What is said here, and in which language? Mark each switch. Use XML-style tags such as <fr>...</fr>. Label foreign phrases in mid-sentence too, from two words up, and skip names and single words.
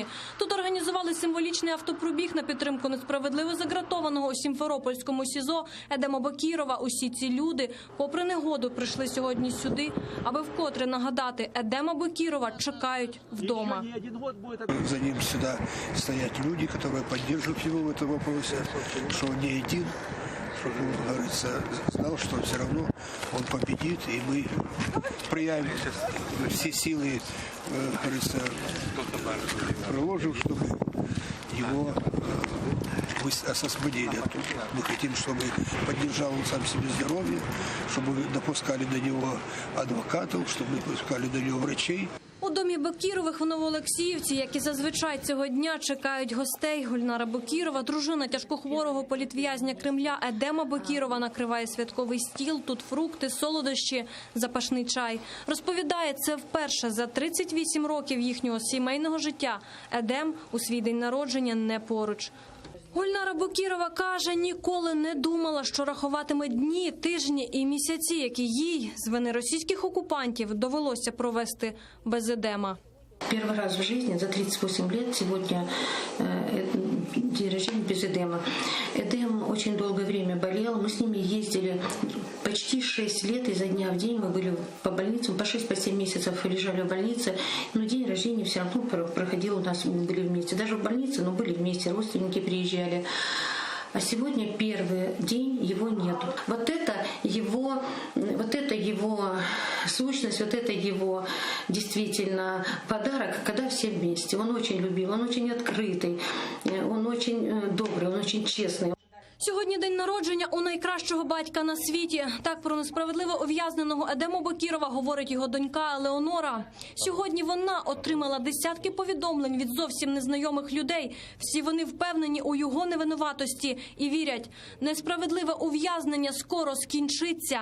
<uk>Тут організували символічний автопробіг на підтримку несправедливо загратованого у Сімферопольському СІЗО Едема Бекірова. Усі ці люди, попри негоду, прийшли сьогодні сюди, аби вкотре нагадати: Едема Бекірова чекають вдома.</uk> <ru>За ним сюда стоят люди, которые поддерживают его в этом вопросе, что он не один, чтобы, говорится, знал, что все равно он победит, и мы проявим все силы, говорится, приложим, чтобы его освободили оттуда. Мы хотим, чтобы поддержал он сам себе здоровье, чтобы допускали до него адвокатов, чтобы допускали до него врачей.</ru> <uk>У домі Бекірових в Новоолексіївці, як і зазвичай цього дня, чекають гостей. Гульнара Бекірова, дружина тяжкохворого політв'язня Кремля Едема Бекірова, накриває святковий стіл. Тут фрукти, солодощі, запашний чай. Розповідає, це вперше за 38 років їхнього сімейного життя. Едем у свій день народження не поруч. Гульнара Бекірова каже, ніколи не думала, що рахуватиме дні, тижні і місяці, які їй з вини російських окупантів довелося провести без Едема.</uk> <ru>Первый раз в жизни за 38 лет сегодня день рождения без Эдема. Эдем очень долгое время болел. Мы с ними ездили почти 6 лет, изо дня в день мы были по больницам, по 6-7 месяцев лежали в больнице. Но день рождения все равно проходил у нас, мы были вместе. Даже в больнице, но были вместе, родственники приезжали. А сегодня первый день его нету. Вот это его сущность, вот это его действительно подарок, когда все вместе. Он очень любил, он очень открытый, он очень добрый, он очень честный.</ru> <uk>Сьогодні день народження у найкращого батька на світі. Так про несправедливо ув'язненого Едему Бекірова говорить його донька Елеонора. Сьогодні вона отримала десятки повідомлень від зовсім незнайомих людей. Всі вони впевнені у його невинуватості і вірять, несправедливе ув'язнення скоро скінчиться.</uk>